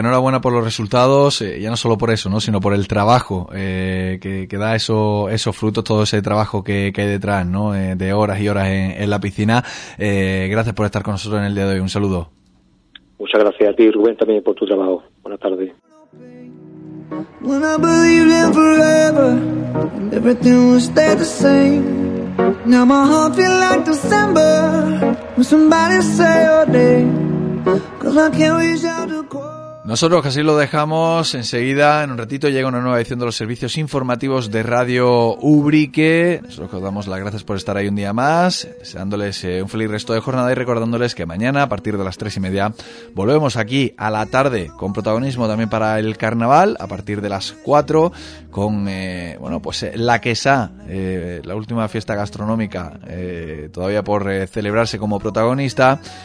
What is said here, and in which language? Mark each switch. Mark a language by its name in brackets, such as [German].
[Spanish] Enhorabuena por los resultados, ya no solo por eso, ¿no?, sino por el trabajo que da esos frutos, todo ese trabajo que hay detrás, ¿no?, de horas y horas en la piscina. Gracias por estar con nosotros en el día de hoy. Un saludo. Muchas gracias a ti, Rubén, también por tu trabajo. Buenas tardes. [English] When I believed in forever, everything would stay the same. Now my heart feels like December, when somebody say your name. 'Cause I can't reach out to call. [Spanish] Nosotros casi lo dejamos, enseguida, en un ratito, llega una nueva edición de los servicios informativos de Radio Urique. Nosotros os damos las gracias por estar ahí un día más, deseándoles un feliz resto de jornada y recordándoles que mañana, a partir de las 3:30, volvemos aquí a la tarde, con protagonismo también para el carnaval, a partir de las 4, con la quesá, la última fiesta gastronómica, todavía por celebrarse como protagonista.